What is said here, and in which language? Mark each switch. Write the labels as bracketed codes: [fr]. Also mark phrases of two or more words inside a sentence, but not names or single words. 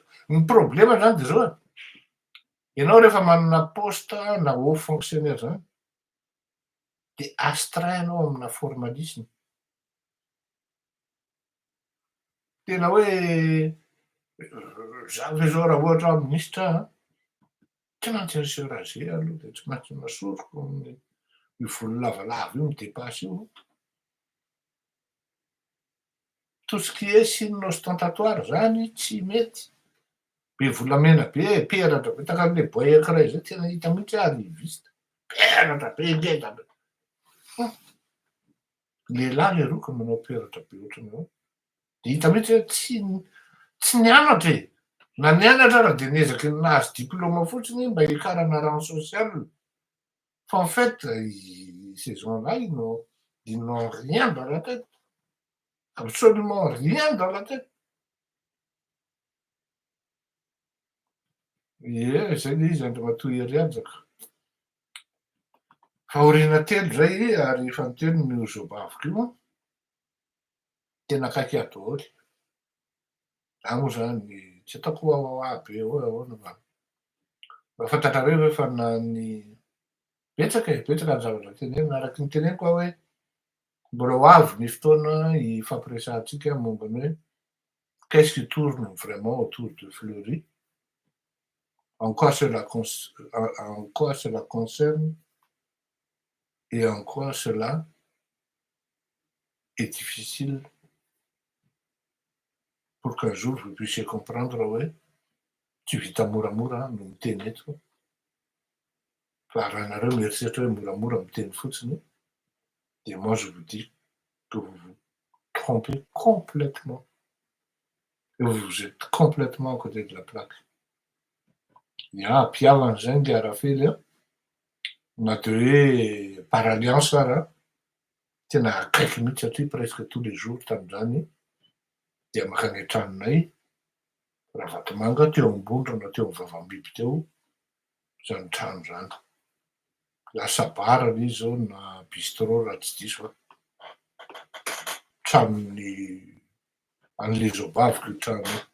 [mg] Ny problema zany dia zao e. Ianao rehefa manana poste na [fr] haut fonctionnaire [mg] zany dia astreint-nao amina formalisme. Tena hoe za ve zao raha ohatra aho ministra aho tsy maintsy nisy rager aloha dia tsy maintsy nasoroko io volo lavalava io midepasy io. [fr] Tout ce qui est signe ostentatoire [mg] zany tsy mety. Be volamena be, peratra be, takan'le boy anankiray zay tena hita mihitsy arriviste. Peratra be ngeza be. Lehilahy le roka manao peratra be ohatran'izao. Dia hita mihitsy hoe tsy nianatra e. Na nianatra raha dia niezaky ny nahazo diplôma fotsiny mba hikarana [fr] rang social. Fa en fait, ces gens-là, ils n'ont rien dans la tête. Absolument rien dans la tête. [mg] Ie, zay le izy andro matoy ery ajaka. Fa aoriana telo zay ary fanontelo ny zobaviko io tena akaiky ahy daholo. Za moa zany tsy ataoko ahoahoa be eo ahoana mba fantatrareo hoe fa ny betsaka e, betsaka ny zavatra tenenina araky ny teneniko aho hoe mbola ho avy ny fotoana ifampiresahantsika momba ny hoe [fr] qu'est-ce qui tourne vraiment autour de Fleury, en quoi cela concerne et en quoi cela est difficile pour qu'un jour vous puissiez comprendre [mg] hoe tsy vita moramora no miteny eto. Fa raha nareo mieritreritra hoe moramora miteny fotsiny dia [fr] moi je vous dis que vous vous trompez complètement. Et vous êtes complètement à côté de la plaque. [mg] Ia, mpihavan'izay nge Arafely a. Na dia hoe [fr] par alliance [mg] ary a, tena akaiky mihitsy satria [fr] presque tous les jours [mg] tamin'izany dia mankany an-tranonay raha vatomanga teo ambondra na teo am'vavambiby teo zany trano zany. Lasa bara izy zao na bistrot raha tsy diso fa tranon'ny an'le zobaviko io trano io.